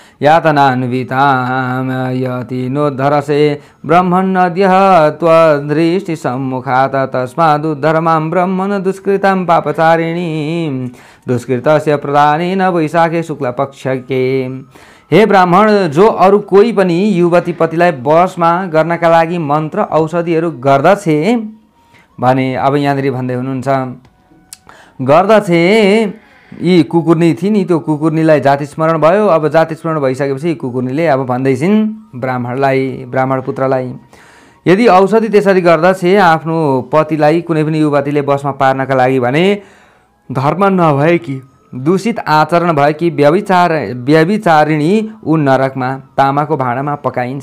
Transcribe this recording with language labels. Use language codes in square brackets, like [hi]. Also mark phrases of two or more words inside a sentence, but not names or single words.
[sa] यातनान्वितां यति नोद्धरसे ब्रह्मण्यद्यः त्वदृष्टिसम्मुखात् तस्मादुद्धर मां ब्रह्मन् दुष्कृतां पापचारिणीं दुष्कृतस्य प्रदानेन वैशाखे शुक्लपक्षके। [ne] हे ब्राह्मण, जो अरू कोही पनि युवती पतिलाई वशमा गर्नका लागि मन्त्र औषधिहरू गर्दछे भने, अब यहाँनिर भन्दै हुनुहुन्छ गर्दछे यी कुकुर्नी थिए नि त्यो कुकुर्नीलाई जाति स्मरण भयो। अब जाति स्मरण भइसकेपछि कुकुर्नीले अब भन्दैछिन् ब्राह्मण पुत्रलाई, यदि औषधि त्यसरी गर्दछ आफ्नो पतिलाई कुनै पनि युवतीले बसमा पार्नका लागि भने धर्म नभएकी दूषित आचरण भएकी व्यभिचारिणी ऊ नरकमा तामाको भाँडामा पकाइन्छ।